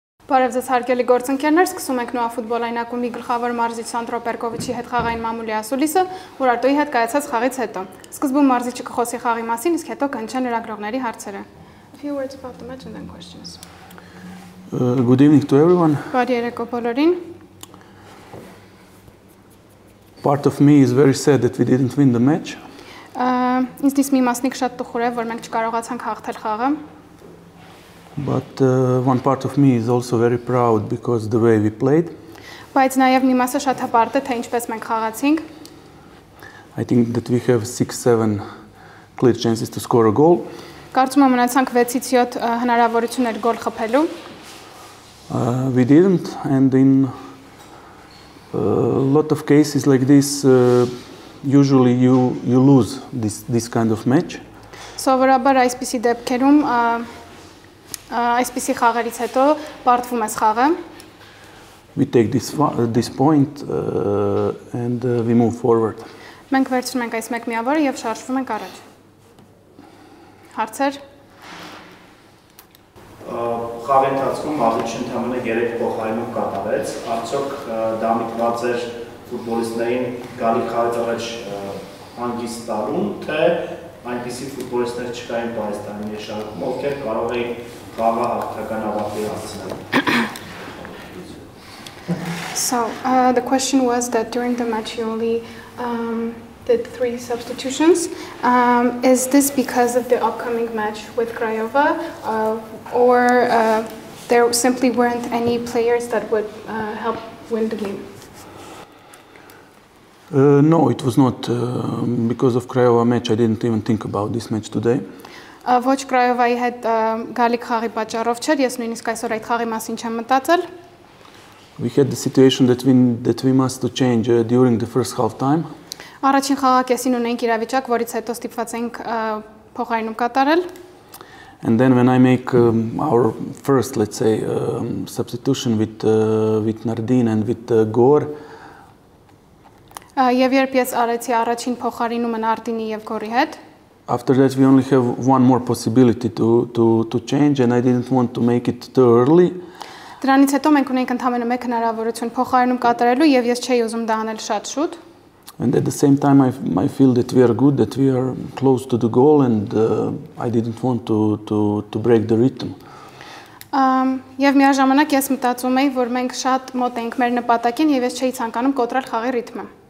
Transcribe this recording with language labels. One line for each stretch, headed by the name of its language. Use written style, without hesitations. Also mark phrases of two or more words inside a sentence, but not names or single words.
Armenian: Բարև ձեզ հարգելի գործընկերներ, սկսում ենք նոա ֆուտբոլային ակումբի գլխավոր մարզիչ Սանդրո Պերկովիչի հետ խաղային մամուլի ասուլիսը, Ուրարտոյի հետ կայացած խաղից հետո։ Սկզբում մարզիչը կխոսի խաղի մասին, իսկ հետո կհնչեն լրագրողների հարցերը.
English: A few words about the match and then questions. Good evening to everyone.
Armenian: Բարի երեկո բոլորին.
English: Part of me is very sad that we didn't win the match.
Armenian: Ինձնից մի մասնիկ շատ տխուր է, որ մենք չկարողացանք հաղթել խաղը.
English: But one part of me is also very proud because the way we played.
Armenian: Բայց նաև մի մասը շատ հպարտ է, թե ինչպես մենք խաղացինք.
English: I think that we have 6-7 clear chances to score a goal.
Armenian: Կարծում եմ մնացանք 6-ից 7 հնարավորություններ գոլ խփելու.
English: We didn't, and in a lot of cases like this, usually you lose this kind of match.
Armenian: Սովորաբար այսպիսի դեպքերում այսպիսի խաղերից հետո պարտվում ես խաղը.
English: We take this point and we move forward.
Armenian: Մենք վերցնում ենք այս մեկ միավորը եւ շարժվում ենք առաջ. Հարցեր? Խաղի ընթացքում մարզիչը ընդհանրապես 3 փոխարինում կատարեց, արդյոք դա միտված էր ֆուտբոլիստներին գալի խաղից առաջ հանգիստ տալուն, թե այնպիսի ֆուտբոլիստներ չկային Պարիստանի երշարքում, ովքեր կարող էին խաղը հաղթական ավարտի հասցնել.
English: So the question was that during the match you only did 3 substitutions. Is this because of the upcoming match with Craiova, or there simply weren't any players that would help win the game? No, it was not because of Craiova match. I didn't even think about this match today.
Armenian: Ոչ Craiova-ի հետ գալիք խաղի պատճառով չէր, ես նույնիսկ այսօր այդ խաղի մասին չեմ մտածել.
English: We had the situation that we must change during the first half time.
Armenian: Առաջին խաղակեսին ունենք իրավիճակ, որից հետո ստիպված ենք փոխարինում կատարել.
English: And then when I make our first, let's say, substitution with Nardin and with Gor.
Armenian: Եվ երբ ես արեցի առաջին փոխարինումը Նարդինի եւ Գորի հետ.
English: After that we only have one more possibility to change, and I didn't want to make it too early.
Armenian: Դրանից հետո մենք ունենք ընդամենը մեկ հնարավորություն փոխարինում կատարելու եւ ես չէի ուզում դա անել շատ շուտ.
English: And at the same time I feel that we are good, that we are close to the goal, and I didn't want to break the rhythm.
Armenian: Եվ միաժամանակ ես մտածում էի, որ մենք շատ մոտ ենք մեր նպատակին եւ ես չէի ցանկանում կոտրել խաղի ռիթմը.